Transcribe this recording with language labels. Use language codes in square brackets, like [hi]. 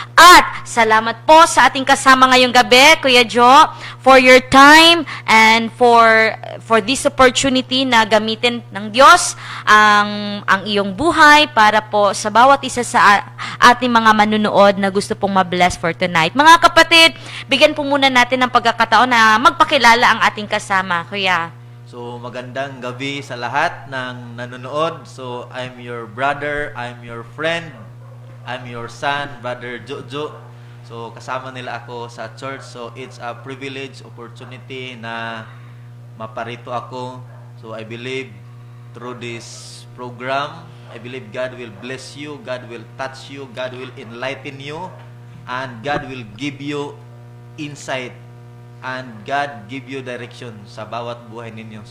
[tl] At salamat po sa ating kasama ngayong gabi, Kuya Jo, [en] for your time and for this opportunity [tl] na gamitin ng Diyos ang iyong buhay para po sa bawat isa sa ating mga manunood na gusto pong ma-bless [en] for tonight. [tl] Mga kapatid, bigyan po muna natin ng pagkakataon na magpakilala ang ating kasama, Kuya. So, magandang gabi sa lahat ng nanonood. [en] So, I'm your brother, I'm your friend, I'm your son, Brother Jojo. [tl] So, kasama nila ako sa church. [en] So, it's a privilege, opportunity na maparito ako. So, I believe through this program, I believe God will bless you, God will touch you, God will enlighten you, and God will give you insight, and God give you direction [tl] sa bawat buhay ninyo.